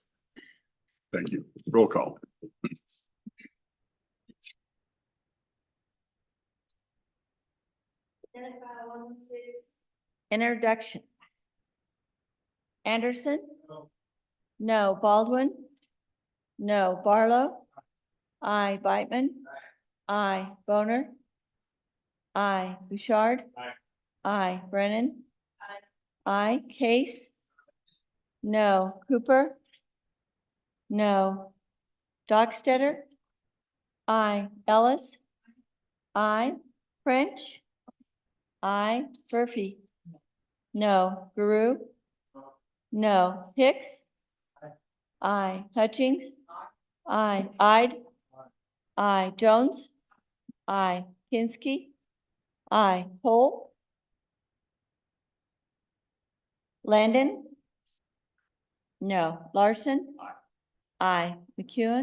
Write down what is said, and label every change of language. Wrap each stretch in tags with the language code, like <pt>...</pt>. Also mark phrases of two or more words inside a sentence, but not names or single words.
<en>Thank you. Roll call. Introduction. Anderson? No. Baldwin? No. Barlow? Aye. Beitman? Aye. Boner? Aye. Bouchard? Aye. Brennan? Aye. Case? No. Cooper? No. Dockstetter? Aye. Ellis? Aye. French? Aye. Murphy? No. Guru? No. Hicks? Aye. Hutchings? Aye. Ide? Aye. Jones? Aye. Kinsky? Aye. Cole? Landon? No. Larson? Aye. McEwen?</en>